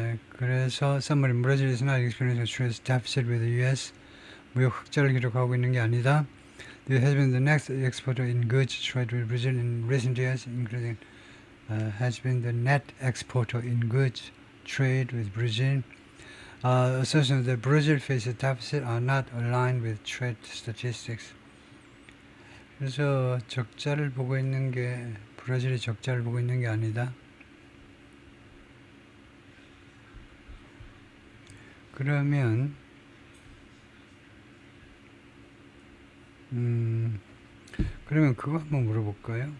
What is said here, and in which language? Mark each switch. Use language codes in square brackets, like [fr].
[ko] 그래서 [en] summary, Brazil is not experiencing a trade deficit with the U.S. [ko] 무역 흑자를 기록하고 있는 게 아니다. [en] It has been the next exporter in goods trade with Brazil in recent years, including has been the net exporter in goods trade with Brazil. Assertions that Brazil faces a deficit are not aligned with trade statistics. [ko] 그래서 적자를 보고 있는 게 브라질이 적자를 보고 있는 게 아니다. 그러면 그러면 그거 한번 물어볼까요?